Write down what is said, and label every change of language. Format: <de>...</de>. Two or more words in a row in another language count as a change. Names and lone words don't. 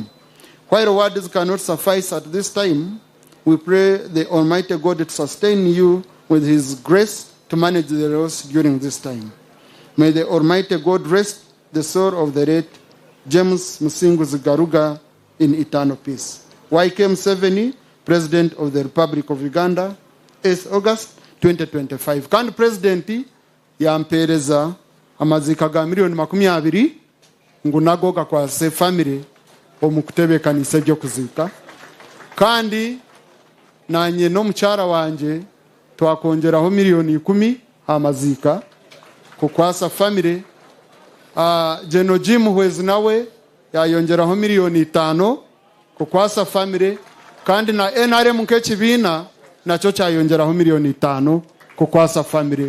<en>While words cannot suffice at this time, we pray the Almighty God to sustain you with his grace to manage the loss during this time. May the Almighty God rest the soul of the late James Musinguzi Garuga in eternal peace. YKM 70, President of the Republic of Uganda, 8th August 2025.</en> <cgg>Kandi Presidenti yampereza amazika ga miliyoni 20 ngo nago gakwase family omukutebekaniza byo kuzika. Kandi nanye no mucyara wanje twakongeraho miliyoni 10 amazika kukwasa family. Jeno Jim Hwezi nawe yayongeraho miliyoni 5 kukwasa family, kandi na NRM nk'ekibina nacho cyayongeraho miliyoni 5 kukwasa family.</cgg>